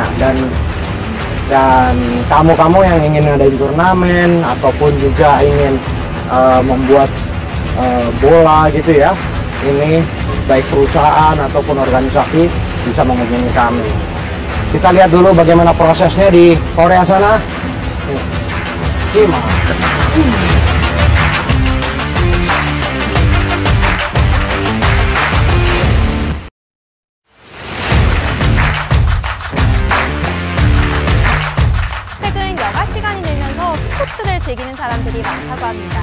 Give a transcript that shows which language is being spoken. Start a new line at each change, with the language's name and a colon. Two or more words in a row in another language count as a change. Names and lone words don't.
Indonesian: Dan kamu-kamu yang ingin ngadain turnamen ataupun juga ingin membuat bola gitu ya, ini baik perusahaan ataupun organisasi bisa menghubungi kami. Kita lihat dulu bagaimana prosesnya di Korea sana. Simak.
Korean: 최근 여가 시간이 되면서 스포츠를 즐기는 사람들이 많다고 합니다.